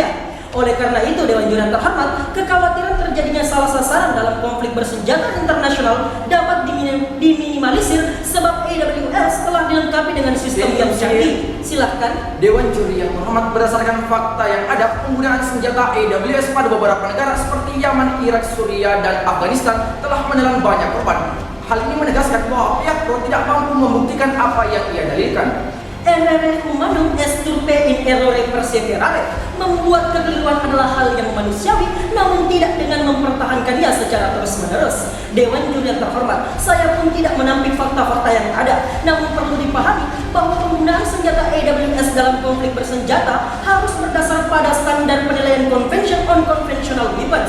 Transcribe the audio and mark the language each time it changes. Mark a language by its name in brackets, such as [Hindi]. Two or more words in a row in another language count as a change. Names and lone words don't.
[Indonesian] Oleh karena itu, Dewan Juri yang terhormat, kekhawatiran terjadinya salah sasaran dalam konflik bersenjata internasional dapat diminimalisir sebab AWS telah dilengkapi dengan sistem yang canggih. Silahkan. Dewan juri yang terhormat, berdasarkan fakta yang ada, penggunaan senjata AWS pada beberapa negara seperti Yaman, Irak, Suriah, dan Afghanistan telah menelan banyak korban. Hal ini menegaskan bahwa pihak pro tidak mampu membuktikan apa yang ia dalilkan. [Latin] Errare humanum est turpe in errore perseverare. [Indonesian] Membuat kekeliruan adalah hal yang manusiawi, namun tidak dengan mempertahankannya secara terus-menerus. Dewan juri yang terhormat, saya pun tidak menampik fakta-fakta yang ada, namun perlu dipahami bahwa penggunaan senjata AWS dalam konflik bersenjata harus berdasar pada standar penilaian Convention on Conventional Weapons.